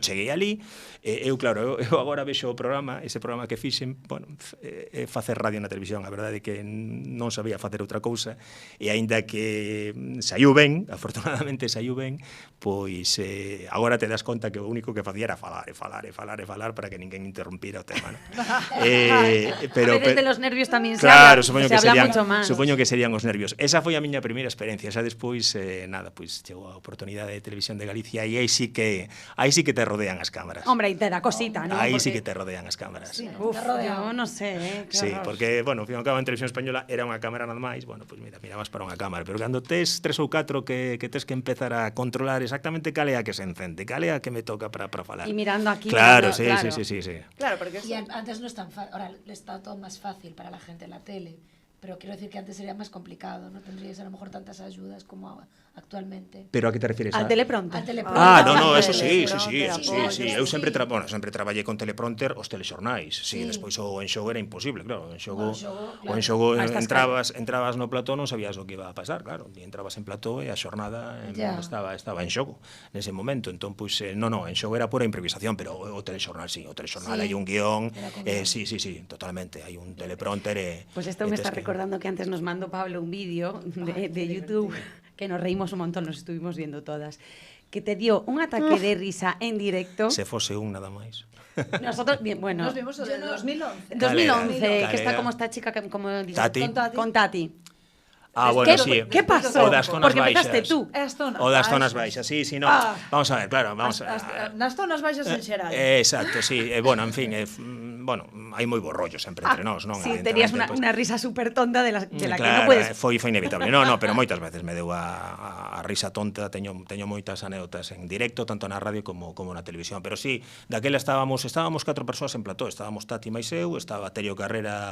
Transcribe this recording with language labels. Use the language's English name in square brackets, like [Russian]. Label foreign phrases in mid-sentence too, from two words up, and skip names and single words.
[Galician] Cheguei ali, eu agora vexo o programa, ese programa que fixen, bueno, facer radio na televisión, a verdade é que non sabía facer outra cousa, e aínda que saiu ben, afortunadamente saiu ben, pois agora te das conta que o único que facía era falar para que ninguén interrumpira o tema, ¿no? [Spanish] Pero a veces de los nervios tamén claro, se habla mucho máis. [Galician] Supoño que serían os nervios. Esa foi a miña primeira experiencia, xa despois pois chegou a oportunidade de Televisión de Galicia e aí sí que te rodean as cámaras. [Spanish] Hombre, y te da cosita, ¿no? [Galician] Aí [Spanish] porque... [Galician] sí que te rodean as cámaras. [Spanish] Sí, uf, yo no sé, sí, porque, bueno, [Galician] ao fin e ao cabo en Televisión Española era unha cámara nada máis, bueno, pois mirabas para unha cámara, pero cando tes 3 ou 4 que tes que empezar a controlar exactamente cal é a que se encende, cal é a que me toca para falar. [Spanish] Y mirando aquí. Claro, mirando, sí. Claro, porque Y antes no es tan fácil, ahora está todo más fácil para la gente en la tele, pero quiero decir que antes sería más complicado, no tendríais a lo mejor tantas ayudas como actualmente. Pero a que te refieres? al teleprompter. Al teleprompter. No, eso sí. Sí. [Galician] Eu sempre traballei con teleprompter os telexornais. Sí, despois o en xogo era imposible, claro. O en xogo entrabas no plató, non sabías o que iba a pasar, claro. Ni entrabas en plató e a xornada estaba en xogo nese momento. Entón, pois, en xogo era pura improvisación, pero o telexornal sí, o telexornal hai un guión, sí, totalmente, hai un teleprompter. [Spanish] Pues esto me está recordando que antes nos mandó Pablo un vídeo de YouTube que nos reímos un montón, nos estuvimos viendo todas, que te dio un ataque de risa en directo. [Galician] Se fose un nada máis. [Spanish] Nosotros, bien, bueno. nos vimos en 2011. 2011, Calera. que está como esta chica, como dices, Tati. con Tati. Bueno, sí. ¿Qué pasó? [Galician] O das zonas [Spanish] Porque empezaste [Galician] baixas. [Spanish] tú. [Galician] O das zonas baixas, sí, no. [Spanish] Vamos a ver, claro, vamos a... [Galician] Nas zonas baixas en xeral. [Spanish] Exacto, sí. [Galician] Bueno, en fin, hai moi bo rollo sempre entre nós, non? [Spanish] Sí, tenías unha risa súper tonta de la que claro, non puedes... [Galician] foi inevitable. No, pero moitas veces me deu a risa tonta, teño moitas anécdotas en directo, tanto na radio como na televisión, pero sí, daquela estábamos 4 persoas en plató, estábamos Tati máis eu, estaba Terio Carrera